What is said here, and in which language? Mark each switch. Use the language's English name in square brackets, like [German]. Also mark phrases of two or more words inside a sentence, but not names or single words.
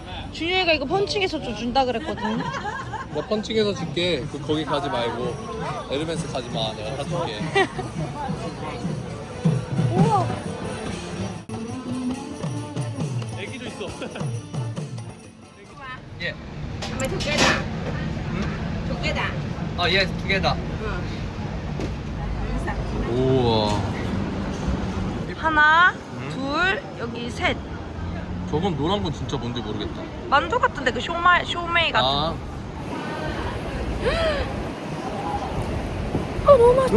[Korean] 준영이가 이거 펀칭해서 좀 준다 그랬거든. 나 펀칭해서 줄게. 거기 가지 말고 에르메스 가지 마. 내가 사줄게. 우와. 애기도 있어. 예. [Vietnamese] Mày thực cái đã. Thực cái đã. [Korean] 아, 예, 두 개다. 우와. 하나, 둘, 여기 셋. 저건 노란 건 진짜 뭔지 모르겠다. 만두 같은데 그 쇼메이 같은. 아, 너무 맛있다.